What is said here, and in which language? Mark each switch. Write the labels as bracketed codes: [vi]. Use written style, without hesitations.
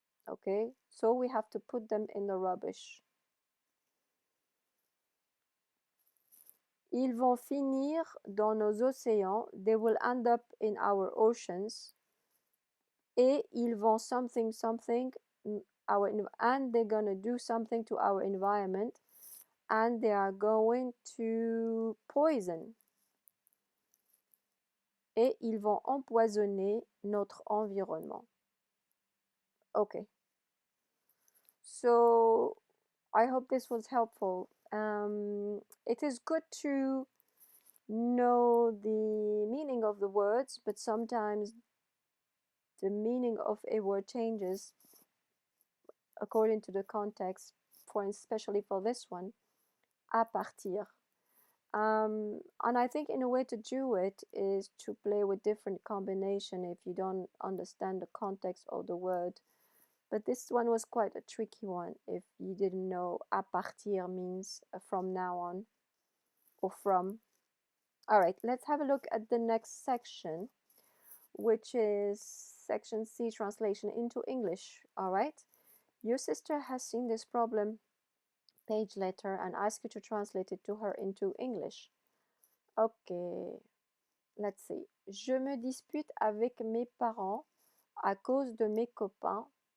[en] Okay, so we have to put them in the rubbish. [fr] Ils vont finir dans nos océans. [en] They will end up in our oceans. [fr] Et ils vont [en] something something and they're gonna do something to our environment, and they are going to poison. [fr] Et ils vont empoisonner notre environnement. [en] Okay. So I hope this was helpful. It is good to know the meaning of the words, but sometimes the meaning of a word changes according to the context, especially for this one, [fr] à partir. [en] And I think in a way to do it is to play with different combination if you don't understand the context of the word. But this one was quite a tricky one if you didn't know [fr] à partir [en] means from now on or from. All right, let's have a look at the next section, which is section C, translation into English. All right, your sister has seen this problem page later and asked you to translate it to her into English. Okay, let's see. [fr] Je me dispute avec mes parents à cause de mes copains.